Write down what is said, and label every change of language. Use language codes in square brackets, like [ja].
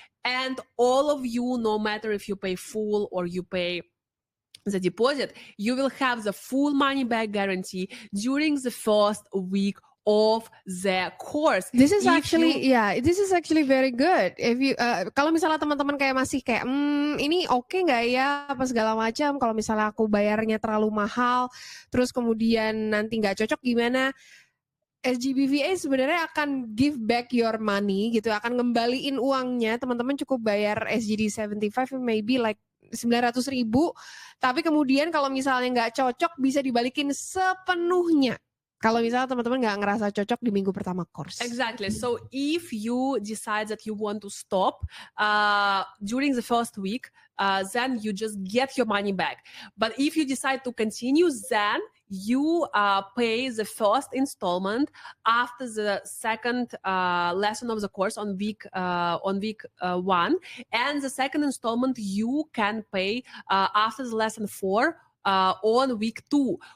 [en] And all of you, no matter if you pay full or you pay the deposit, you will have the full money back guarantee during the first week of the course. This is actually, this is actually very good. If you, [id] kalau misalnya teman-teman kayak masih kayak, ini oke nggak ya, apa segala macam. Kalau misalnya aku bayarnya terlalu mahal, terus kemudian nanti nggak cocok gimana? SGBA sebenarnya akan [en] give back your money [id] gitu, akan ngembaliin uangnya. Teman-teman cukup bayar SGD 75, [en] maybe like 900.000. [id] Tapi kemudian kalau misalnya nggak cocok bisa dibalikin sepenuhnya. Kalau misalnya teman-teman nggak ngerasa cocok di minggu pertama course. [en] Exactly. So if you decide that you want to stop during the first week, then you just get your money back. But if you decide to continue, then you pay the first installment after the second lesson of the course on week 1, and the second installment you can pay after the lesson 4 on week 2.